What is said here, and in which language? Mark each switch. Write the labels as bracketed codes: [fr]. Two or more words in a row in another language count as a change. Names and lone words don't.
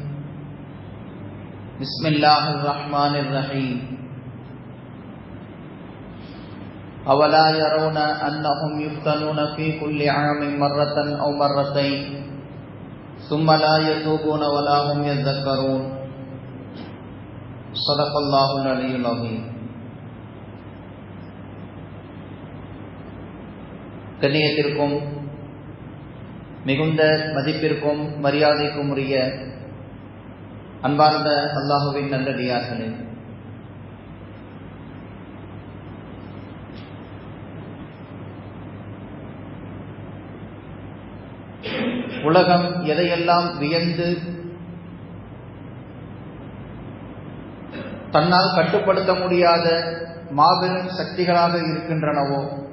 [ar] بسم الله الرحمن الرحيم أولا يرون أنهم يفتنون في كل عام مرة أو مرتين ثم لا يتوبون ولا هم يذكرون صدق الله العلي العظيم. [ta] கண்ணியத்திற்கும் மிகுந்த மதிப்பிற்கும் மரியாதைக்கும் உரிய அன்பார்ந்த அல்லாஹுவின் நல்லடியார்களே, உலகம் எதையெல்லாம் வியந்து தன்னால் கட்டுப்படுத்த முடியாத மாபெரும் சக்திகளாக இருக்கின்றனவோ,